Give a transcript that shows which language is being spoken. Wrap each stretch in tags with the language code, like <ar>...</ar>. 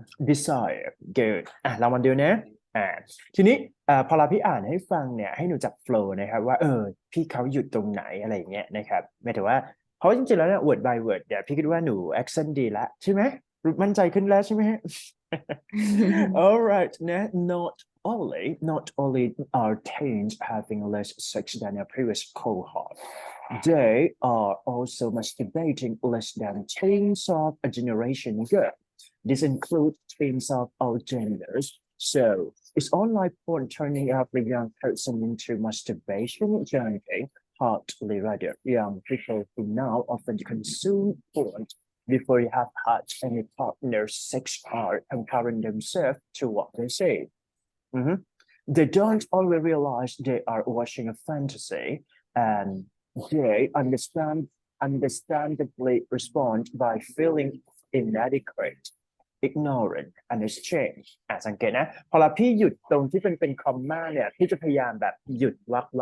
<th>desire good เรามาดูนะทีนี้พอเราพี่อ่านให้ฟังเนี่ยให้หนูจับ flow นะครับว่าพี่เขาหยุดตรงไหนอะไรอย่างเงี้ยนะครับไม่แต่ว่าเพราะจริงๆแล้วเนี่ย word by word เดี๋ยวพี่คิดว่าหนู accent ดีแล้วใช่ไหมมั่นใจขึ้นแล้วใช่ไหม all right นะ</th> <en>not only are teens having less sex than a previous cohort they are also masturbating less than teens of a generation ago. This includes teens of all genders. So it's online porn turning every young person into masturbation junkie, partly rather young people who now often consume porn before they have had any partner sex are comparing themselves to what they say. They don't always realize they are watching a fantasy and they understandably respond by feeling inadequate, ignorant, and ashamed</en> <th>สังเกตนะพอเราพี่หยุดตรงที่เป็นคอมมาเนี่ยพี่จะพยายามแบบหยุดว</th>